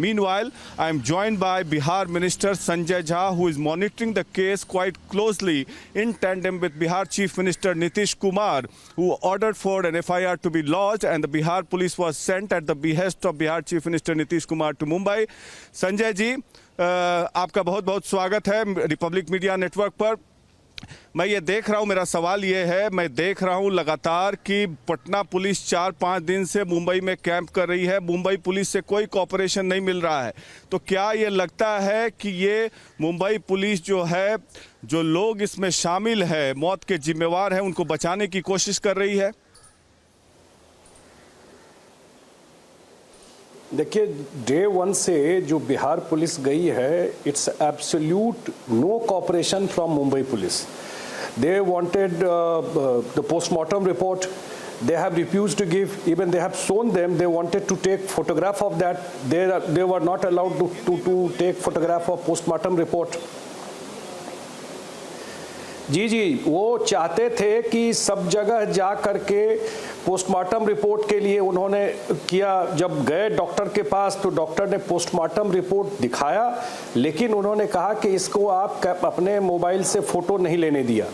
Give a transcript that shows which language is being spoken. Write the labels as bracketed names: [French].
[English] Meanwhile, I am joined by Bihar Minister Sanjay Jha, who is monitoring the case quite closely in tandem with Bihar Chief Minister Nitish Kumar, who ordered for an FIR to be lodged, and the Bihar police was sent at the behest of Bihar Chief Minister Nitish Kumar to Mumbai. [Hindi] Sanjay ji, आपका बहुत बहुत स्वागत है Republic media network पर। मैं ये देख रहा हूँ, मेरा सवाल ये है, मैं देख रहा हूँ लगातार कि पटना पुलिस 4-5 दिन से मुंबई में कैंप कर रही है, मुंबई पुलिस से कोई कोऑपरेशन नहीं मिल रहा है। तो क्या ये लगता है कि ये मुंबई पुलिस जो है, जो लोग इसमें शामिल है, मौत के जिम्मेवार हैं, उनको बचाने की कोशिश कर रही है? देखिए, डे 1 से जो बिहार पुलिस गई है, [English] It's absolute no cooperation from Mumbai police. They wanted the post-mortem report. They have refused to give. Even they have shown them. They wanted to take photograph of that. They were not allowed to take photograph of post-mortem report. [Hindi] जी, वो चाहते थे कि सब जगह जा करके postmortem report के लिए उन्होंने किया. जब गए डॉक्टर के पास तो डॉक्टर ने पोस्टमार्टम रिपोर्ट दिखाया, लेकिन उन्होंने कहा कि इसको आप अपने मोबाइल से फ़ोटो नहीं लेने दिया.